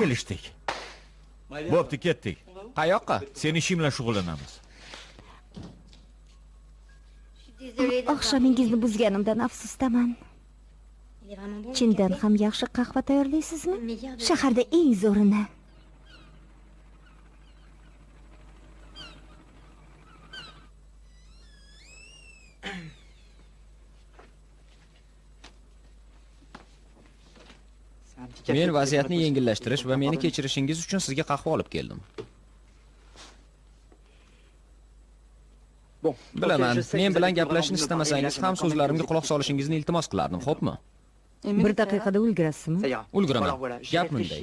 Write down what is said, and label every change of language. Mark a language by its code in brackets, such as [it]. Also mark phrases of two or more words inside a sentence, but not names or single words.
[uz] Kelishdik. Bo'pti, ketdik. Qayoqqa? Sen ishing bilan shug'ullanamiz. Oqshomingizni buzganimdan afsusdaman. Chindan ham yaxshi qahva tayyorlaysizmi? Shaharda eng zo'rini. [fr] C'est un petit café [uz] Men [fr] pour [uz] vaziyatni [fr] les [uz] yengillashtirish va meni [fr] pardon. [uz] kechirishingiz uchun sizga qahva olib keldim. Bilaman, men bilan gaplashishni istamasangiz ham so'zlarimga quloq solishingizni iltimos qilardim, xo'pmi? Bir daqiqada ulgurasizmi? Ulguraman. Gap bunday.